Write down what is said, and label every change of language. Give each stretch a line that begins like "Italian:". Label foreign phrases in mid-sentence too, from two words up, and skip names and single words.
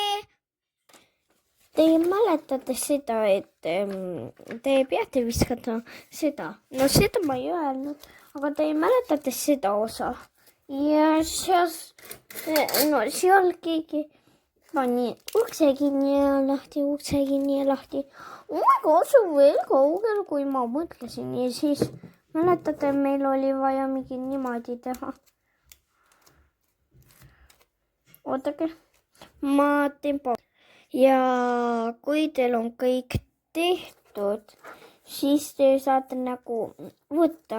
Estonian: Te mäletate seda, et te peate viskata seda. No seda ma ei öelnud, aga te mäletate seda osa. Ja seal keegi pani ukse kinni ja lahti.
English: Oh my god,
Estonian: see on veel kaugel, kui ma mõtlesin. Ja siis mäletate, meil oli vaja mingi niimoodi teha. Ootake, ma teen pausi. Ja kui teil on kõik tehtud, siis te saate nagu võtta.